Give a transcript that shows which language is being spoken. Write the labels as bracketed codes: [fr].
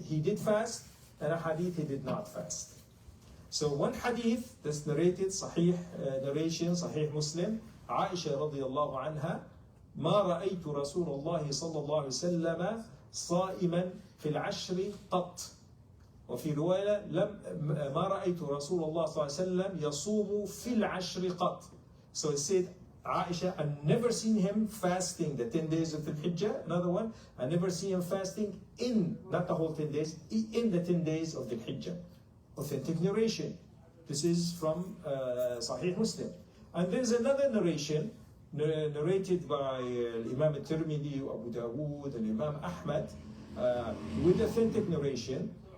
[en] He did fast, and a hadith he did not fast. So one hadith that's narrated, Sahih narration, Sahih Muslim, Aisha radiyallahu anha, [ar] ما رأيت رسول الله صلى الله عليه وسلم صائما في العشر قط. وفي رواية ما رأيت رسول الله صلى الله عليه وسلم يصوم في العشر قط. [en] So it said, Aisha, I never seen him fasting the 10 days of the Hijjah. Another one, I never seen him fasting in, not the whole 10 days, in the 10 days of the Hijjah. Authentic narration. This is from Sahih Muslim. And there's another narration narrated by Imam al-Tirmidhi, Abu Dawood, and Imam Ahmad, with authentic narration.